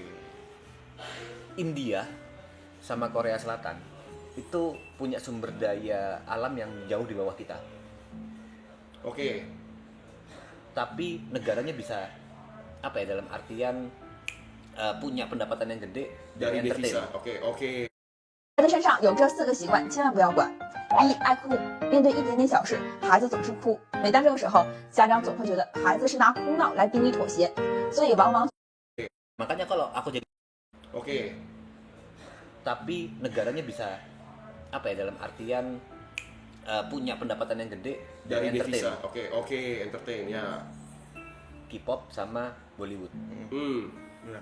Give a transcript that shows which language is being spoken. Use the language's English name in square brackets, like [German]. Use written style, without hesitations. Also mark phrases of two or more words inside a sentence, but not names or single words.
[Indonesian] India sama Korea Selatan itu punya sumber daya alam yang jauh di bawah kita. Oke. Tapi negaranya bisa apa ya, dalam artian punya pendapatan yang gede Dari entertain. devisa. Oke. [Chinese] 孩子身上有这4个习惯，千万不要管。一、爱哭，面对一点点小事，孩子总是哭。每当这个时候，家长总会觉得孩子是拿哭闹来逼你妥协，所以往往 [Indonesian] Makanya kalau aku jadi, Oke. tapi negaranya bisa apa ya, dalam artian punya pendapatan yang gede Dari entertain. devisa. Oke, entertain ya. K-pop sama Bollywood. Benar.